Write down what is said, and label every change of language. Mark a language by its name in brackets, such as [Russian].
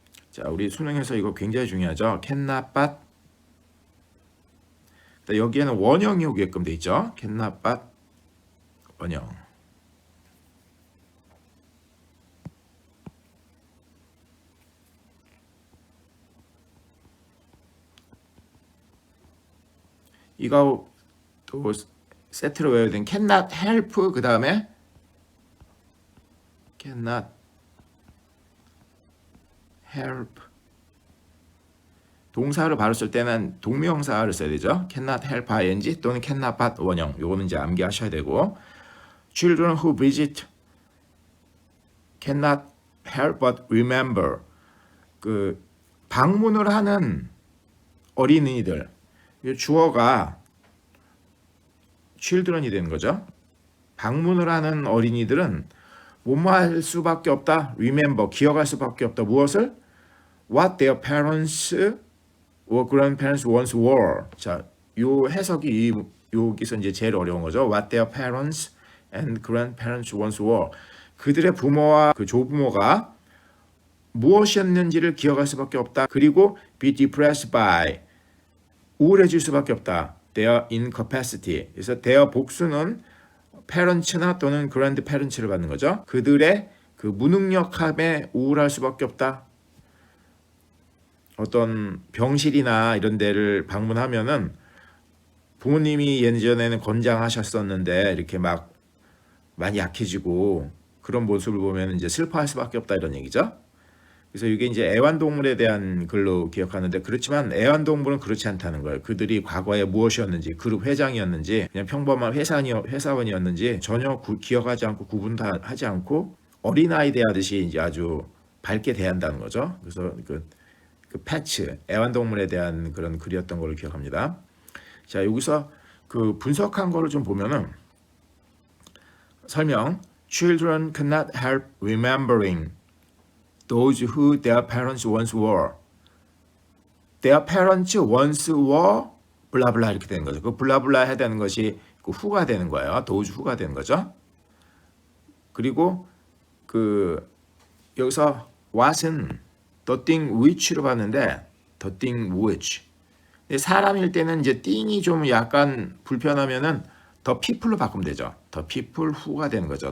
[Korean] 자, 우리 수능에서 이거 굉장히 중요하죠. [English] cannot but. [Korean] 여기에는 원형이 오게끔 돼 있죠. [English] cannot but 원형. [Korean] 이거 또 세트로 외워야 되는 cannot help 그 다음에 cannot help 동사를 바로 쓸 때는 동명사를 써야 되죠. [English] cannot help ing 또는 cannot but 원형. [Korean] 요거는 이제 암기하셔야 되고 [English] children who visit cannot help but remember [Korean] 그 방문을 하는 어린이들 주어가 children이 되는 거죠. 방문을 하는 어린이들은 뭐뭐 할 수밖에 없다. remember, 기억할 수밖에 없다. 무엇을? [English] what their parents or grandparents once were. [Korean] 자, 요 해석이 여기서 이제 제일 어려운 거죠. [English] what their parents and grandparents once were. [Korean] 그들의 부모와 그 조부모가 무엇이었는지를 기억할 수밖에 없다. [English] 그리고 be depressed by. [Korean] 우울해질 수밖에 없다. [English] their incapacity. [Korean] 그래서 their 복수는 parents나 또는 grandparents를 받는 거죠. 그들의 그 무능력함에 우울할 수밖에 없다. 어떤 병실이나 이런 데를 방문하면은 부모님이 예전에는 건장하셨었는데 이렇게 막 많이 약해지고 그런 모습을 보면 이제 슬퍼할 수밖에 없다 이런 얘기죠. 그래서 이게 이제 애완동물에 대한 글로 기억하는데 그렇지만 애완동물은 그렇지 않다는 거예요. 그들이 과거에 무엇이었는지 그룹 회장이었는지 그냥 평범한 회사원이었는지 전혀 기억하지 않고 구분도 하지 않고 어린아이 대하듯이 이제 아주 밝게 대한다는 거죠. 그래서 그 패츠 애완동물에 대한 그런 글이었던 걸로 기억합니다. 자, 여기서 그 분석한 거를 좀 보면은 설명 [English] Children cannot help remembering those who their parents once were. Their parents once were [Korean] 블라블라 이렇게 되는 거죠. 그 블라블라 해야 되는 것이 그 who가 되는 거예요. those who가 되는 거죠. 그리고 그 여기서 what은 the thing which로 봤는데 the thing which. 사람일 때는 이제 thing이 좀 약간 불편하면은 the people로 바꾸면 되죠. the people who가 되는 거죠.